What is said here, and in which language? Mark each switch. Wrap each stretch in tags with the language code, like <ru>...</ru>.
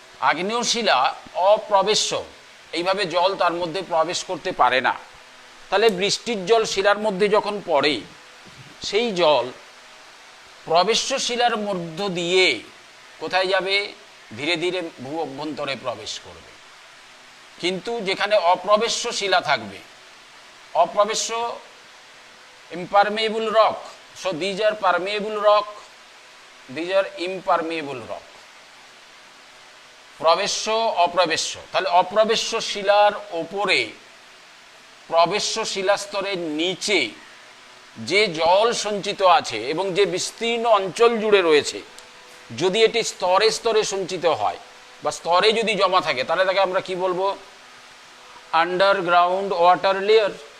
<bn>আগ্নেয় শিলা অপ্রবেশ্য, এইভাবে জল তার মধ্যে প্রবেশ করতে পারে না। তাহলে বৃষ্টির জল শিলার মধ্যে যখন পড়ে, সেই জল প্রবেশ্য শিলার মধ্য দিয়ে কোথায় যাবে, ধীরে ধীরে ভূ অভ্যন্তরে প্রবেশ করবে। কিন্তু যেখানে অপ্রবেশ্য শিলা থাকবে, অপ্রবেশ্য</bn> <en>impermeable rock, so these are permeable rock, these are impermeable rock,</en> <bn>প্রবেশ্য অপ্রবেশ্য। তাহলে অপ্রবেশ্য শিলার ওপরে প্রবেশ্য শিলাস্তরের নিচে যে জল সঞ্চিত আছে এবং যে বিস্তীর্ণ অঞ্চল জুড়ে রয়েছে, যদি এটি স্তরে স্তরে সঞ্চিত হয় বা স্তরে যদি জমা থাকে, তাহলে তাকে আমরা কি বলবো, আন্ডারগ্রাউন্ড ওয়াটার লেয়ার।</bn>